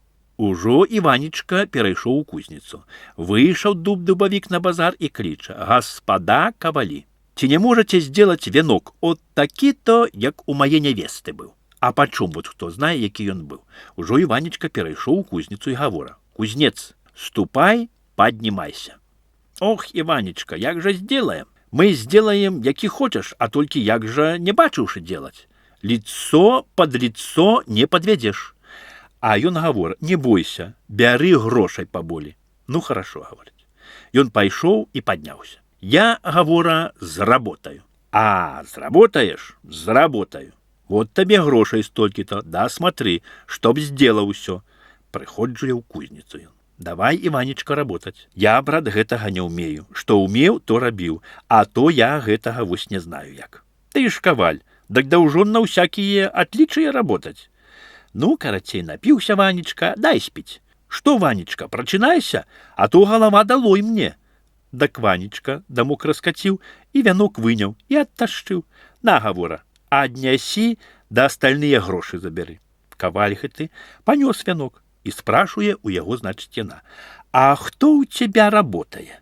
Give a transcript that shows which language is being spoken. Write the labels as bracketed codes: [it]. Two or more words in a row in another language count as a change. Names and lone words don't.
[be] Ужо Иванечка перайшоў у кузніцу. Выйшаў дуб-дубавік на базар і кліча: «Господа кавалі, ці не можаце сделать вянок от такі-то, як у мае нявесты быў?» А пачум вот хто знае, які ён быў. Ужо Иванечка перайшоў у кузніцу і гавора: «Кузнец, ступай, поднимайся». «Ох, Иванечка, як же сделаем? [ru] Мы сделаем, які хочешь, а только як же не бачыўшы делать. Лицо под лицо не подведешь». [be] А ён гавора: «Не бойся, бяры грошай поболі». Ну, [ru] хорошо, говорить. [be] Ён пайшоў и подняўся. «Я, гавора, заработаю». «А, заработаешь? [ru] Заработаю. Вот тебе грошей столькі-то, да смотри, чтоб сделал усё». [be] Прыходжу я ў кузніцу. [ru] «Давай, Иванечка, работать. [be] Я, брат, гэтага не умею. Што умеў, то рабіў, а то я гэтага вось не знаю як». «Ты ж каваль, дак даўжо [ru] на всякие отличия работать». [be] Ну, карацей, напіўся Ванечка, дай спіць. [ru] «Что, Ванечка, прачынайся, а то голова долой мне». [be] Дак Ванечка дамок раскаціў і вянок выняў і адташчыў. «На, гавора, аднясі, да остальные грошы забяры». Каваль гэты панёс вянок і спрашивае у яго, значит, яна: «А хто у тебя работае?»